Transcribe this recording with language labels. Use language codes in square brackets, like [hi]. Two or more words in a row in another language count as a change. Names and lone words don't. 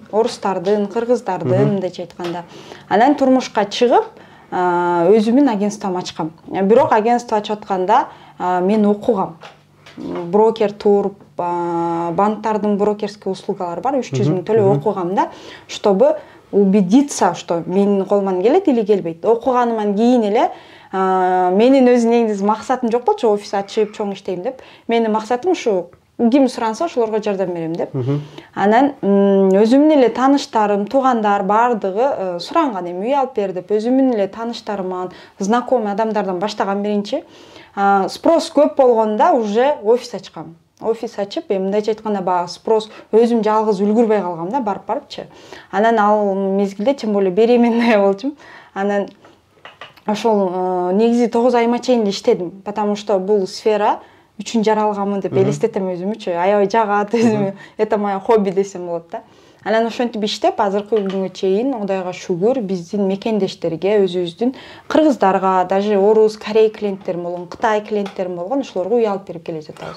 [ky] Орустардын, кыргыздардын мындайча айтканда. Анан турмушка чыгып, өзүмдүн агентством ачкам. Бирок агентство ачып атканда мен окугам. Брокер тур, банктардын брокерский услугалары бар, 300 миң төлөп окугам да, [ru] чтобы убедиться, что [ky] менин колуман келет или келбейт. Окуганыман кийин эле менин өзү негизи максатым жок болчу, офис ачып чоң иштейм деп. Менин максатым ушу ким суранса ошолорго жардам берем деп. Анан өзүмдүн эле тааныштарым, туугандар бардыгы суранган, эми үй алып бер деп, өзүмдүн эле тааныштарыман, знакомый адамдардан баштаган биринчи. Спрос көп болгонда уже офис ачкам. Офис ачып, мындайча айтканда баягы спрос өзүм жалгыз үлгүрбөй калгам да, барып-барыпчы. Анан ал мезгилде [ru] тем более беременная [ky] болчум. Анан ошол негизи 9 айга чейин иштедим, [ru] потому что [ky] бул сфера үчүн жаралганмын деп элестетем өзүмчү. Аябай жагат өзүмө. [ru] Это моё хобби [ky] десем болот да. Анан ошентип иштеп азыркы күнгө чейин Кудайга шүгүр биздин мекендештерге, өзүбүздүн кыргыздарга, даже орус, корей клиенттерим болгон, Кытай клиенттерим болгон ошолорго үй алып берип келе жатабыз.